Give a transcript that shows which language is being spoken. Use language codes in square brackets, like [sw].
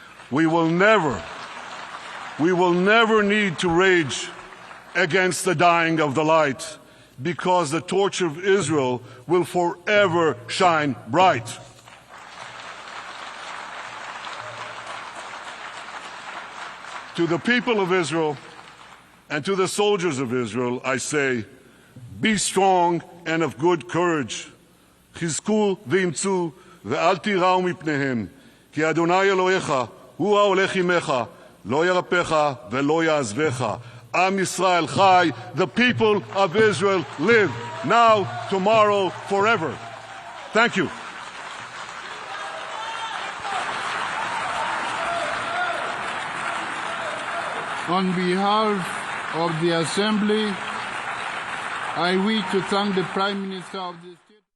[en] We will never need to rage against the dying of the light, because the torch of Israel will forever shine bright. To the people of Israel and to the soldiers of Israel, I say, be strong and of good courage. [he] חזקו ואמצו ואל תיראו מפניהם, כי אדוני אלוהיך הוא ההולך עמך, לא ירפך ולא יעזבך. Am Yisrael Chai, [en] the people of Israel live, now, tomorrow, forever. Thank you. On behalf of the Assembly, I wish to thank the Prime Minister of the state.